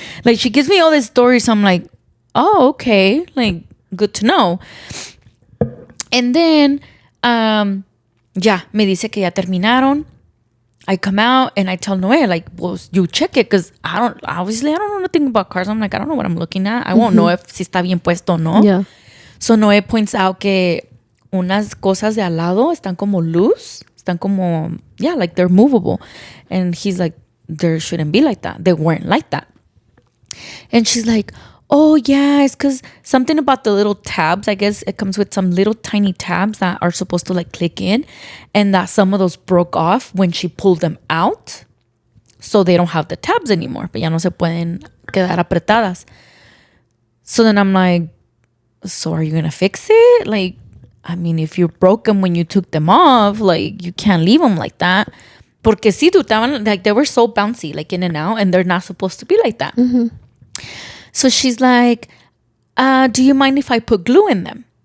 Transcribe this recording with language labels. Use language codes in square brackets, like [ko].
[en] Like, she gives me all this story, so I'm like, oh, okay, like, good to know. And then [es] ya me dice que ya terminaron. [en] I come out and I tell Noé, like, well, you check it, because I don't know nothing about cars. I'm like, I don't know what I'm looking at. I won't know if [es] si está bien puesto o no. [en] Yeah. So Noé points out [es] que unas cosas de al lado están como [en] loose, [es] están como, [en] yeah, like they're movable. And he's like, there shouldn't be like that. They weren't like that. And she's like, oh, yeah, it's because something about the little tabs. I guess it comes with some little tiny tabs that are supposed to like click in, and that some of those broke off when she pulled them out. So they don't have the tabs anymore. But [es] ya no se pueden quedar apretadas. [en] So then I'm like, so are you going to fix it? Like, I mean, if you broke them when you took them off, like, you can't leave them like that. [es] Porque sí, [en] like, they were so bouncy, like, in and out, and they're not supposed to be like that. So she's like, do you mind if I put glue in them?